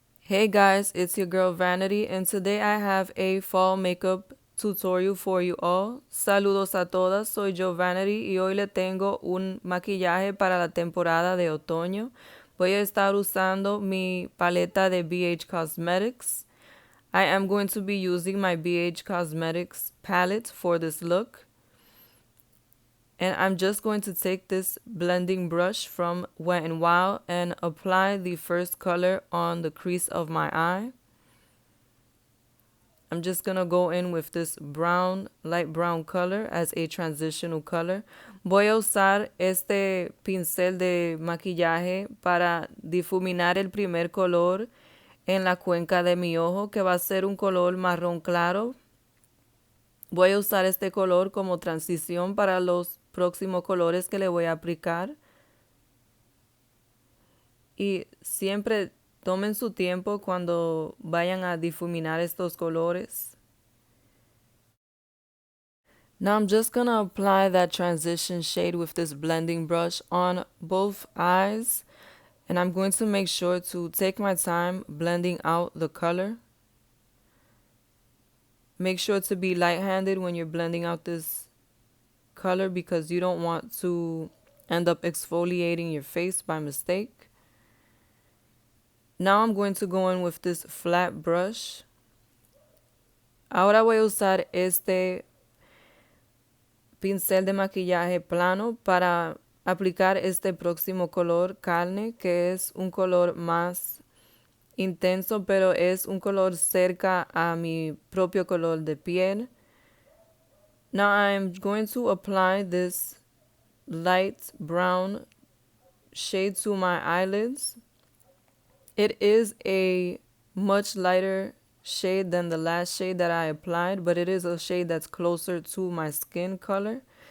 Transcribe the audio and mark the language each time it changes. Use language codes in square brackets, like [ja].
[en] Hey guys, it's your girl Vanity, and today I have a fall makeup tutorial for you all. [es] Saludos a todas, soy yo Vanity y hoy le tengo un maquillaje para la temporada de otoño. Voy a estar usando mi paleta de BH Cosmetics. [en] I am going to be using my BH Cosmetics palette for this look. And I'm just going to take this blending brush from Wet n Wild and apply the first color on the crease of my eye. I'm just going to go in with this brown, light brown color as a transitional color. [es] Voy a usar este pincel de maquillaje para difuminar el primer color en la cuenca de mi ojo, que va a ser un color marrón claro. Voy a usar este color como transición para los próximos colores que le voy a aplicar. Y siempre tomen su tiempo cuando vayan a difuminar estos colores. [en] Now I'm just going to apply that transition shade with this blending brush on both eyes. And I'm going to make sure to take my time blending out the color. Make sure to be light-handed when you're blending out this color because you don't want to end up exfoliating your face by mistake. Now I'm going to go in with this flat brush. [es] Ahora voy a usar este pincel de maquillaje plano para aplicar este próximo color carne, que es un color más intenso, pero es un color cerca a mi propio color de piel. [en] Now I'm going to apply this light brown shade to my eyelids. It is a much lighter shade than the last shade that I applied, but it is a shade that's closer to my skin color.